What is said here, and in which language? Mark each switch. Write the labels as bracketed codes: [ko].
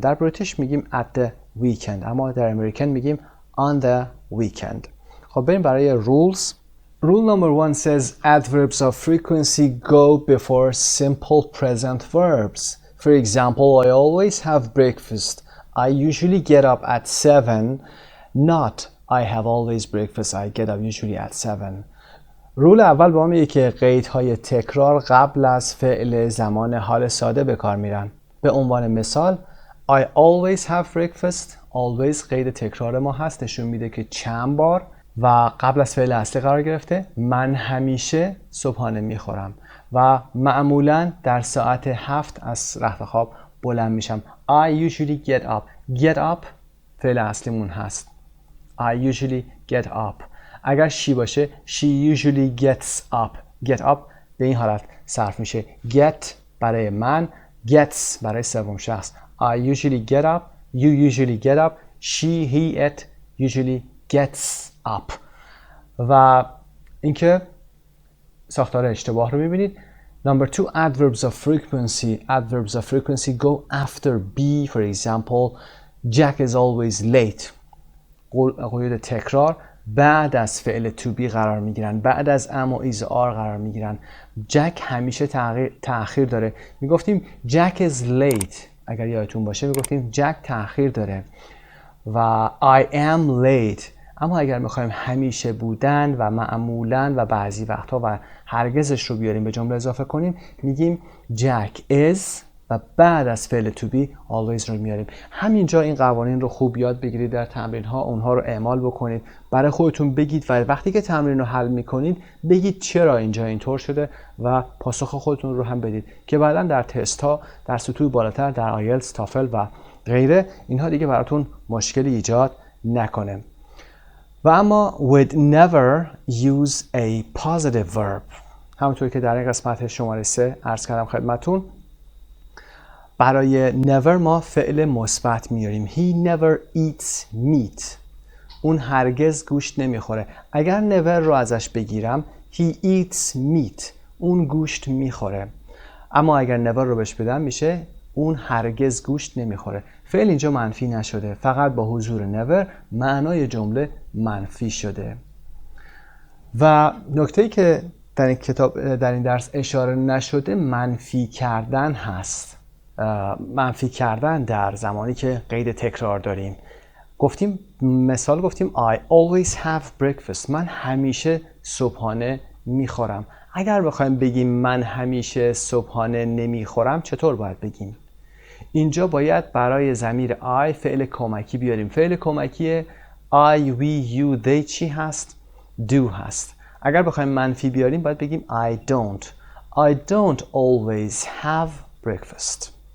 [fa] در بریتیش میگیم at the weekend، اما در امریکن میگیم on the weekend. خب بریم برای rules. [en] Rule number 1 says adverbs of frequency go before simple present verbs. For example, I always have breakfast. I usually get up at 7. Not I have always breakfast. I get up usually at 7. [fa] رول اول با ما میگه که قیدهای تکرار قبل از فعل زمان حال ساده به کار میرن. به عنوان مثال [en] I always have breakfast. [fa] always قید تکرار ما هست، نشون میده که چند بار و قبل از فعل اصلی قرار گرفته. من همیشه صبحانه میخورم و معمولا در ساعت 7 از رخت خواب بلند میشم. [en] I usually get up. [fa] get up فعل اصلیمون هست. [en] I usually get up. اگر she باشه she usually gets up. [fa] get up به این حالت صرف میشه. get برای من، gets برای سوم شخص. [en] I usually get up. You usually get up. She, he, it usually gets up. [fa] و اینکه ساختار اشتباه رو میبینید. [en] Number 2, adverbs of frequency. Adverbs of frequency go after be. For example, Jack is always late. [fa] قید تکرار بعد از فعل to be قرار میگیرن، بعد از am و is are قرار میگیرن. جک همیشه تأخیر داره. میگفتیم [en] Jack is late. [fa] اگر یادتون باشه میگفتیم جک تأخیر داره و [en] I am late. [fa] اما اگر میخوایم همیشه بودن و معمولا و بعضی وقتها و هرگزش رو بیاریم به جمله اضافه کنیم، میگیم [en] Jack is [fa] و بعد از فعل to be always رو میاریم. همینجا این قوانین رو خوب یاد بگیرید، در تمرین ها اونها رو اعمال بکنید، برای خودتون بگید و وقتی که تمرین رو حل میکنید بگید چرا اینجا اینطور شده و پاسخ خودتون رو هم بدید که بعدا در تست ها در سطوح بالاتر در آیلتس، تافل و غیره اینها دیگه براتون مشکلی ایجاد نکنه. و اما [en] with never use a positive verb. [fa] همونطور که در این قسمت شماره 3 عرض کردم خدمتون، برای never ما فعل مثبت میاریم. [en] He never eats meat. [fa] اون هرگز گوشت نمیخوره. [en] اگر never [fa] رو ازش بگیرم [en] he eats meat. [fa] اون گوشت میخوره. اما اگر never رو بهش بدم میشه اون هرگز گوشت نمیخوره. فعل اینجا منفی نشده، فقط با حضور never معنای جمله منفی شده. و نکته‌ای که در این کتاب در این درس اشاره نشده منفی کردن هست. منفی کردن در زمانی که قید تکرار داریم. گفتیم مثال گفتیم [en] I always have breakfast. [fa] من همیشه صبحانه میخورم. اگر بخوایم بگیم من همیشه صبحانه نمیخورم چطور باید بگیم؟ اینجا باید برای ضمیر I فعل کمکی بیاریم. فعل کمکی I, we, you, they چی هست؟ do هست. اگر بخوایم منفی بیاریم باید بگیم [en] I don't always have breakfast.